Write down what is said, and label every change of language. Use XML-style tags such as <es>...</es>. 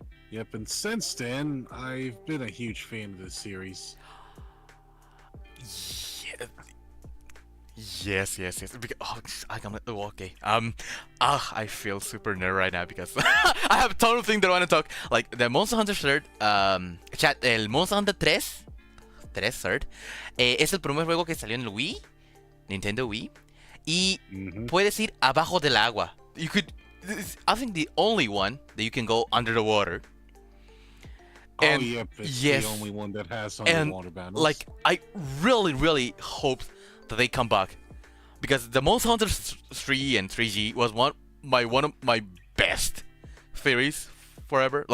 <en>Yep, and since then, I've been a huge fan of this series. Yes. Because, okay. I feel super nerd right now because I have a ton of things that I want to talk.</en> <es>Like the Monster Hunter Third, el Monster Hunter 3 Third, es el primer juego que salió en el Wii, Nintendo Wii, y puedes ir abajo del agua.</es> <en>You could, I think the only one that you can go under the water. And it's the only one that has underwater battles. Like, I really hope that they come back, because the Monster Hunter 3 and 3G was one of my best theories forever.</en>